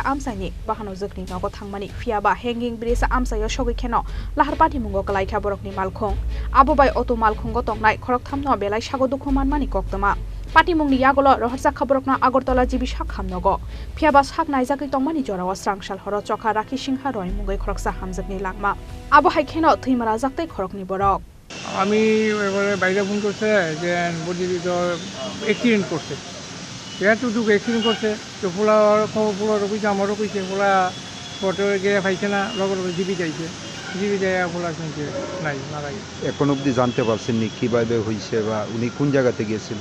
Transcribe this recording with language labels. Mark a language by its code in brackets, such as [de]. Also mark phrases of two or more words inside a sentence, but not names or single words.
[trp] amsani bahano jokni nogo thangmani fiaba [en] hanging bridge [trp] amsayo sogoi kheno lahar pati mungo kalai kha borokni malkhung abobai automal khungo tongnai khorok thamno belai sago dukhu manmani koktoma pati mungni yagolo rohorjak khaborokna Agartala jibi sak hamnogo fiaba sak naijaki tongmani jorawa Srangsal horo chokha Rakhi Sinha Roy mungoi khoroksa hamjakni langma abo hai kheno thuimara jaktai khorokni borok [bn] আমি এবারে বাইরে ফোন করছে যে বডি তো অ্যাক্সিডেন্ট করছে এতটুকু অ্যাক্সিডেন্ট করছে তো পোলার খবর পোলারও কইছে আমারও কইছে পোলা ফটো গিয়ে পাইছে না লগর জিবি যাইছে জিবি যায় পোলা শুনছে নাই মারা গেছে। এখন অবধি জানতে পারছেন নি কীভাবে হয়েছে বা উনি কোন জায়গাতে গিয়েছিল?